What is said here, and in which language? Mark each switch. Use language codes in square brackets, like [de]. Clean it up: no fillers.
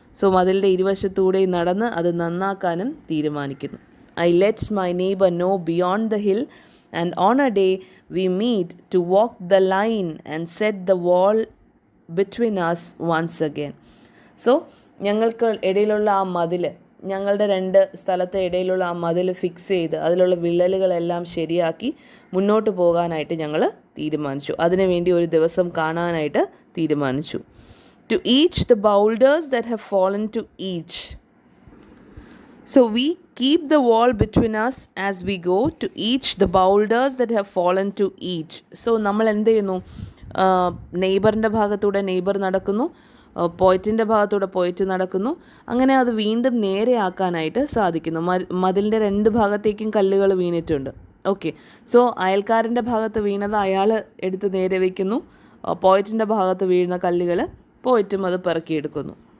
[ml] So മതിലിൻ്റെ ഇരുവശത്തൂടെയും നടന്ന് അത് നന്നാക്കാനും തീരുമാനിക്കുന്നു. [en] I let my neighbor know beyond the hill, and on a day we meet to walk the line and set the wall between us once again. [ml] So ഞങ്ങൾക്ക് ഇടയിലുള്ള ആ മതിൽ, ഞങ്ങളുടെ രണ്ട് സ്ഥലത്തെ ഇടയിലുള്ള ആ മതിൽ ഫിക്സ് ചെയ്ത് അതിലുള്ള വിള്ളലുകളെല്ലാം ശരിയാക്കി മുന്നോട്ട് പോകാനായിട്ട് ഞങ്ങൾ തീരുമാനിച്ചു. അതിനുവേണ്ടി ഒരു ദിവസം കാണാനായിട്ട് തീരുമാനിച്ചു. [en] To each the boulders that have fallen to each. So we keep the wall between us as we go, to each the boulders that have fallen to each. [ml] So നമ്മൾ എന്ത് ചെയ്യുന്നു? നെയ്ബറിൻ്റെ ഭാഗത്തൂടെ നെയ്ബർ നടക്കുന്നു, പോയിറ്റിൻ്റെ ഭാഗത്തൂടെ പോയിറ്റ് നടക്കുന്നു. അങ്ങനെ അത് വീണ്ടും നേരെയാക്കാനായിട്ട് സാധിക്കുന്നു. മതിലിൻ്റെ രണ്ട് ഭാഗത്തേക്കും കല്ലുകൾ വീണിട്ടുണ്ട്. ഓക്കെ, സോ അയൽക്കാരൻ്റെ ഭാഗത്ത് വീണത് അയാൾ എടുത്ത് നേരെ വയ്ക്കുന്നു, പോയിറ്റിൻ്റെ ഭാഗത്ത് വീഴുന്ന കല്ലുകൾ പോയിറ്റും അത് പെറുക്കിയെടുക്കുന്നു.